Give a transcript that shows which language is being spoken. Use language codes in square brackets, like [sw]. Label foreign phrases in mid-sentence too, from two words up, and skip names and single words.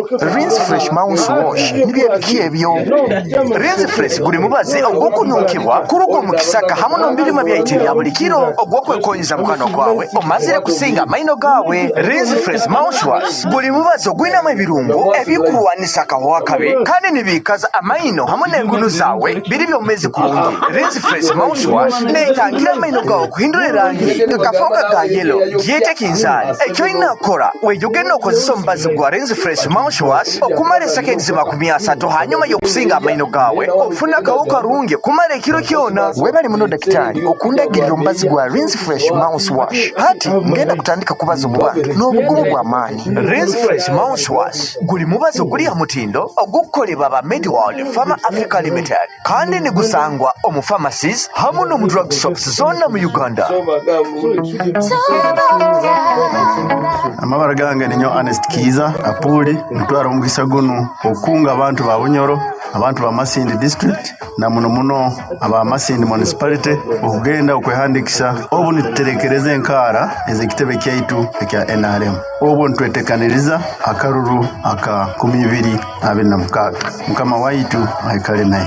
[nyo] Rinse Fresh mouthwash nibyo biki ebyo? Rinse Fresh guli mubazi ogwokunyukibwa kurugo mu kisaka hamu n'embirima byayitibwa ya buli kiro ogwokwekoyeza mukanwa gwawe omazire kusinga amaino gawe. Rinse Fresh mouthwash guli mubazi ogwinamu ebirungo ebikulwanisa akahuka kabi kandi nibikaza amaino hamu n'engunu zawe biri byomezi kulungi. Rinse Fresh mouthwash netangira amaino gawe kuhindura erangi akafoka ga yellow giyete kinzani ekyo inakora wejuge n'okozesa omubazi gwa Rinse Fresh mouthwash okumala seconds 30 hanyuma y'okusinga amaino gawe ofuna akahuka rungi kumala ekiro kyona. Webali muno dakitari okundagirira omubazi gwa Rinse Fresh mouthwash hati ngenda kutandika kubaza mu bantu n'obugumu bw'amaanyi. Rinse Fresh mouthwash guli mubazi oguli ha mutindo ogukolebwa ba Medworld Pharma Africa Limited kandi nigusangwa omu pharmacies hamu n'omu [en] drug shops [nyo] zonna mu Uganda. Amabara gange ninyo Honest Kiza apuli mutwara omugisa guno okunga abantu ba Bunyoro abantu ba Masindi district na muno aba Masindi municipality okugenda okwehandikisa obu nituterekereza enkara ezekitebe kyaitu ekya NRM obu ntwetekaniriza akaruru aka 2026 mukama waitu aikale naye